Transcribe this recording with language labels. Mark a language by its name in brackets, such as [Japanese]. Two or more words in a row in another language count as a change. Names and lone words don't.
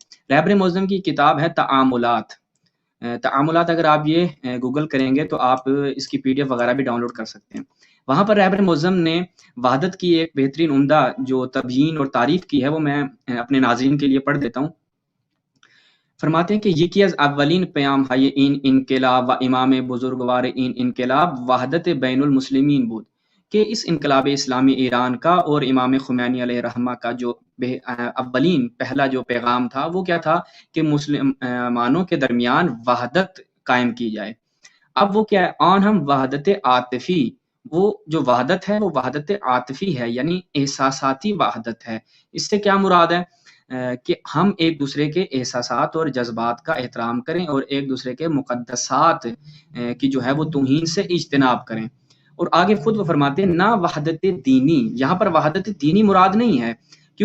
[Urdu] رہبر معظم کی کتاب ہے تعاملات۔ تعاملات اگر آپ یہ گوگل کریں گے تو آپ اس کی PDF وغیرہ بھی ڈاؤن لوڈ کر سکتے ہیں۔ وہاں پر رہبر معظم نے وحدت کی ایک بہترین عمدہ جو تبیین اور تعریف کی ہے وہ میں اپنے ناظرین کے لیے پڑھ دیتا ہوں۔ فرماتے ہیں کہ [Persian] یکی از اولین پیام ہے این انقلاب و امام بزرگوار این انقلاب وحدت بین المسلمین بود [Urdu] کہ اس انقلاب اسلامی ایران کا اور امام خمینی علیہ رحمہ کا جو اولین پہلا جو پیغام تھا وہ کیا تھا کہ مسلمانوں کے درمیان وحدت قائم کی جائے۔ اب وہ کیا ہے، [Persian] آن ہم وحدت عاطفی، [Urdu] وہ جو وحدت ہے وہ وحدت عاطفی ہے، یعنی احساساتی وحدت ہے۔ اس سے کیا مراد ہے کہ ہم ایک دوسرے کے احساسات اور جذبات کا احترام کریں اور ایک دوسرے کے مقدسات کی جو ہے وہ توہین سے اجتناب کریں۔ اور آگے خود وہ فرماتے ہیں نہ وحدت دینی، یہاں پر وحدت دینی مراد نہیں ہے، کیوں؟